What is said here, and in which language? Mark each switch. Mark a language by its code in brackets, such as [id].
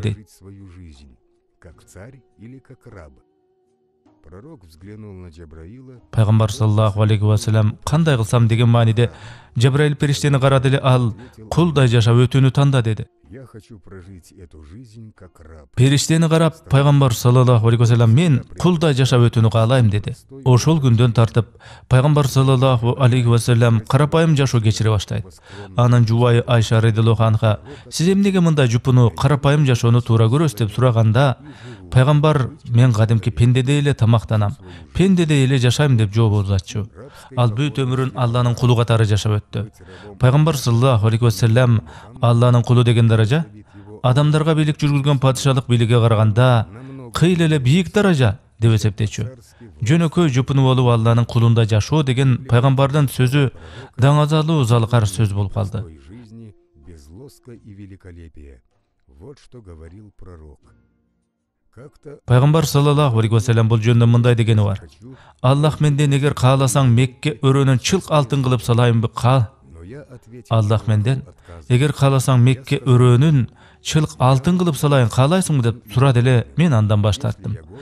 [ky] дейт. [ru] Жить свою жизнь, как царь или как раб. Пророк взглянул на Джабраила. [ky] Пайгамбар саллаллаху алейхи вассалам кандай кылсам деген мааниде Джабраил периштени карады эле, ал кулдай жашап өтүүнү танда деди. [ru] Я хочу прожить эту жизнь как раб. [ky] Периштени карап, пайгамбар саллаллаху алейхи вассалам мен кулдай жашап өтүүнү каалайм деди. Ошол күндөн тартып пайгамбар саллаллаху алейхи вассалам карапайым жашоо кечире баштайт. Анын жубайы Айша радиаллаху анха сиз эмнеге мындай жупуну карапайым жашоону туура көрөсүз деп сураганда, пайгамбар мен кадимки пендедей эле тамактанам, пендедей эле жашайм деп жооп узатчу. Ал бүт өмүрүн Алланын кулу катары жашап өттү. Пайгамбар саллаллаху алейхи вассалам Алланын кулу деген даража адамдарга бийлик жүргүзгөн падышалык бийликке караганда кыйла эле бийик даража деп эсептечү. Жөнөкөй жупуну болуп Алланын кулунда жашоо деген пайгамбардын сөзү даңазалуу залкар сөз болуп калды. [ru] Без лоска и великолепия. Вот что говорил пророк. [ky] Пайгамбар саллаллаху алейхи вассалам бул жөнүндө мындай дегени бар. Аллах менден эгер кааласаң Мекке өрөөнүн чылк алтын кылып салайынбы? Аллах менден эгер кааласаң Мекке өрөөнүн чылк алтын кылып салайын каалайсыңбы деп сурады эле, мен андан баш тарттым.